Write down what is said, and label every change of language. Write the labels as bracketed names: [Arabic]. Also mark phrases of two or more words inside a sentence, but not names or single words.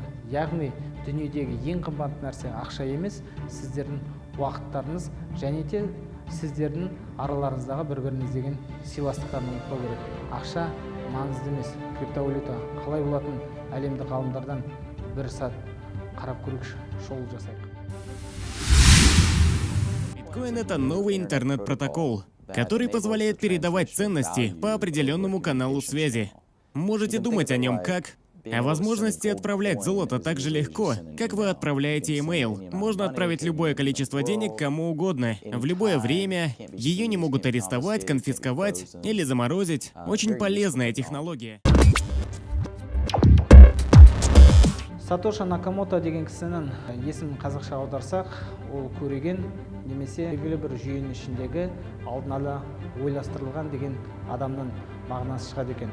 [Kazakh] Яғни дүниедегі ең қымбат нәрсе ақша емес, сіздердің уақыттарыңыз және де сіздердің араларыңыздағы бір-біріңіз деген сыйластықтарын ұмытпау керек. Ақша маңызды емес. Криптовалюта қалай болатын әлемдік ғалымдардан бір сәт қарап көрейікші, шоу жасайық. [Russian] Биткоин — это новый интернет-протокол, который позволяет передавать ценности по определенному каналу связи. Можете думать о нем как о возможности отправлять золото так же легко, как вы отправляете имейл. Можно отправить любое количество денег кому угодно, в любое время. Ее не могут арестовать, конфисковать или заморозить. Очень полезная технология. [Kazakh] Сатоши Накамото деген кісінің есімін қазақша аударсақ, ол көреген немесе белгілі бір жүйенің ішіндегі алдын ала ойластырылған деген адамның мағынасы шығады екен.